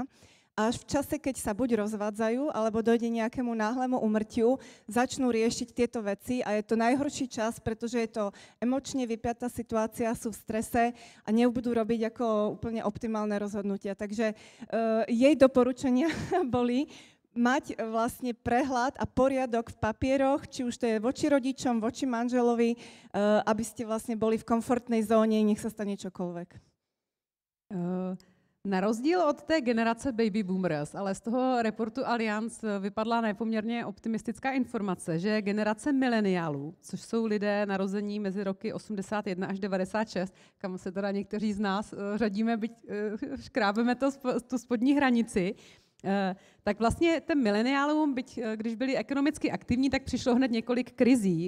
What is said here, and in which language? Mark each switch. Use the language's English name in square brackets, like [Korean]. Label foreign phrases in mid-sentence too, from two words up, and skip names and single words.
[Slovak] Až v čase, keď sa buď rozvádzajú, alebo dojde nejakému náhlemu úmrtiu, začnú riešiť tieto veci a je to najhorší čas, pretože je to emočne vypiatá situácia, sú v strese a nebudú robiť ako úplne optimálne rozhodnutia. Takže jej doporučenia boli mať vlastne prehľad a poriadok v papieroch, či už to je voči rodičom, voči manželovi, aby ste vlastne boli v komfortnej zóne, nech sa stane čokoľvek. [Czech] Na rozdíl od té generace [English] baby boomers, [Czech] ale z toho reportu Allianz vypadla nepoměrně optimistická informace, že generace mileniálů, což jsou lidé narození mezi roky 81 až 96, kam se teda někteří z nás řadíme, byť škrábeme tu spodní hranici, tak vlastně těm mileniálům, byť když byli ekonomicky aktivní, tak přišlo hned několik krizí.